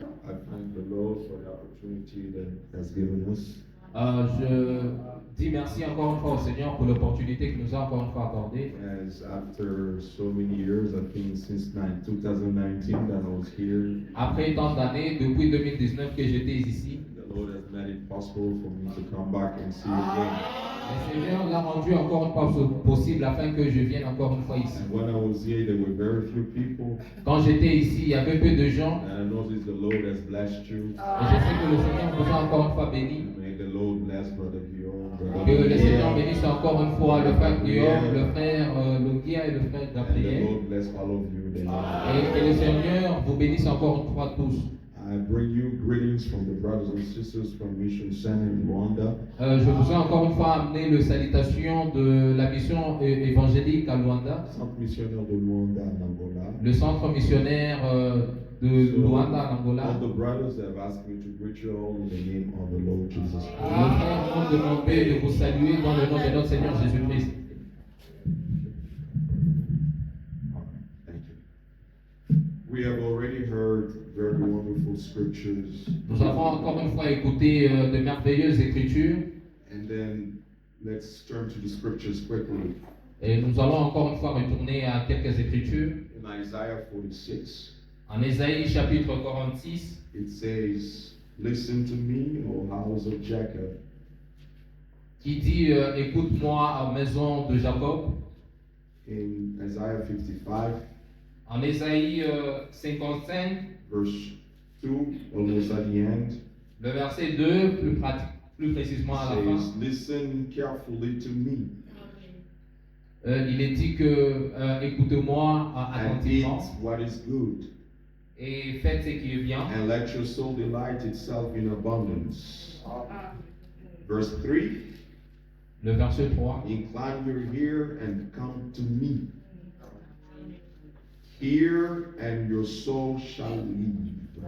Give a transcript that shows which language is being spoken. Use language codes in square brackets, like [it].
[en] I thank the Lord for the opportunity that He has given us. [fr] Je dis merci encore une fois au Seigneur pour l'opportunité qu'il nous a encore une fois accordée. [en] As after so many years, I think since 2019 that I was here, [fr] Après tant d'années, depuis 2019 que j'étais ici, [en] the Lord has made it possible for me to come back and see again. [fr] le Seigneur l'a rendu encore une fois possible afin que je vienne encore une fois ici. [en] And when I was here, there were very few people, [fr] Quand j'étais ici, il y avait peu de gens. [en] and I noticed the Lord has blessed you. [fr] Et je sais que le Seigneur vous a encore une fois béni. [en] May the Lord bless Brother Guillaume, Brother [fr] Que le Seigneur Guillaume, bénisse encore une fois le frère Guillaume, le frère Logia et le frère [en] and the Gabriel. Lord bless all of you. That [fr] Et que le Seigneur vous bénisse encore une fois tous. [en] I bring you greetings from the brothers and sisters from Mission Center in Rwanda. [fr] Je vous ai encore une fois amené le salutation de la mission évangélique à Luanda, Centre missionnaire de Luanda en Angola. le centre missionnaire de Luanda en Angola. [en] All the brothers have asked me to greet you all in the name of the Lord Jesus [fr] Les [en] Christ. [fr] frères m'ont demandé de vous saluer dans le nom de notre Seigneur Jésus-Christ. [en] Thank you. We have already heard very wonderful scriptures, [fr] Nous avons encore une fois écouté de merveilleuses écritures [en] and then let's turn to the scriptures quickly. [fr] et nous allons encore une fois retourner à quelques écritures. [en] In Isaiah 46, [fr] En Ésaïe chapitre 46, [en] it says, "Listen to me, O house of Jacob, [fr] qui dit écoute-moi, maison de Jacob. [en] in Isaiah 55, [fr] En Ésaïe 55, [en] verse 2, almost at the end, [fr] le verset 2, plus précisément à la fin, [en] says, "Listen carefully to me [fr] il est dit que écoutez-moi [en] and eat [fr] attentivement [en] what is good, [fr] et faites ce qui est bien. [en] and let your soul delight itself in abundance." Verse 3, [fr] Le verset 3, [en] "Incline your ear and come to me. Hear, and your soul shall live."